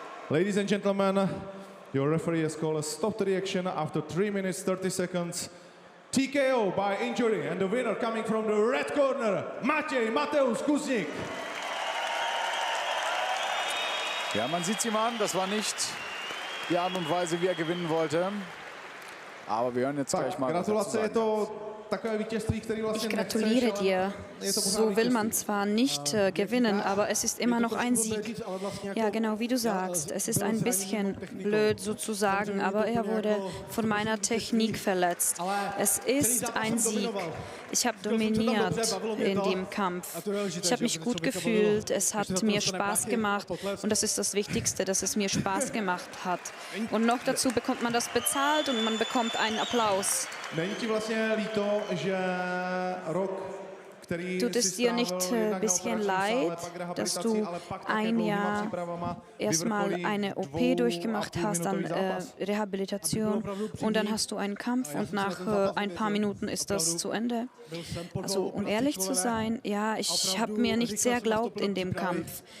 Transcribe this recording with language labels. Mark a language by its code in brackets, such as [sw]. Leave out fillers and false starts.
[en] Ladies and gentlemen, your referee has called a stop to the action after 3 minutes 30 seconds. TKO by injury, and the winner coming from the red corner, Mateusz Knik. [de] ja, man sieht es ihm an, das war nicht die Art und Weise, wie er gewinnen wollte. Aber wir hören jetzt gleich mal, was er zu sagen hat. Ich gratuliere dir. So will man zwar nicht gewinnen, aber es ist immer noch ein Sieg. Ja, genau wie du sagst. Es ist ein bisschen blöd sozusagen, aber er wurde von meiner Technik verletzt. Es ist ein Sieg. Ich habe dominiert in dem Kampf. Ich habe mich gut gefühlt. Es hat mir Spaß gemacht. Und das ist das Wichtigste, dass es mir Spaß gemacht hat. Und noch dazu bekommt man das bezahlt und man bekommt einen Applaus. [cs] Není ti vlastně líto, že rok, [de] Tut es dir nicht ein bisschen leid, dass du ein Jahr erstmal eine OP durchgemacht hast, dann Rehabilitation und dann hast du einen Kampf und nach ein paar Minuten ist das zu Ende? Also um ehrlich zu sein, ja, ich habe mir nicht sehr geglaubt in dem Kampf.